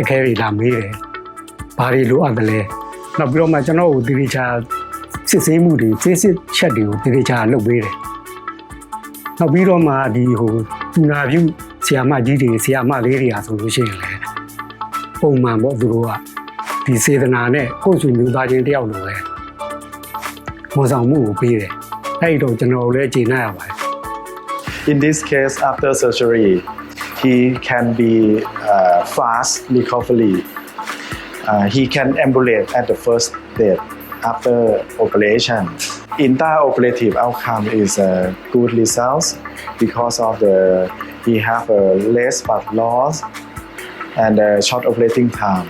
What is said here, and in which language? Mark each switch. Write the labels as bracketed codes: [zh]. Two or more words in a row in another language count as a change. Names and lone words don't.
[my] အခဲတွေလာမေးတယ်ဘာတွေလိုအပ်တယ်လဲနောက်ပြီးတော့မှကျွန်တော်ကိုတိတိကျစစ်ဆေးမှုတွေစစ်ချက်တွေကိုတိတိကျလုပ်ပေးတယ်နောက်ပြီးတော့မှဒီဟိုလူနာပြုဆရာမကြီးတွေဆရာမလေးတွေအားဆိုလို့ရှိရင်လည်းပုံမှန်ပေါ့သူတို့ကဒီစေတနာနဲ့ကိုယ်စုမျိုးသားချင်းတယောက်လိုပဲဝန်ဆောင်မှုကိုပေးတယ်အဲ့တော့ကျွန်တော်လည်းကျေနပ်ရပါတယ် [en] In this case after surgery he can be fast recovery he can ambulate at the first stage after operation intraoperative outcome is a good results because of the he have a less blood loss and a short operating time.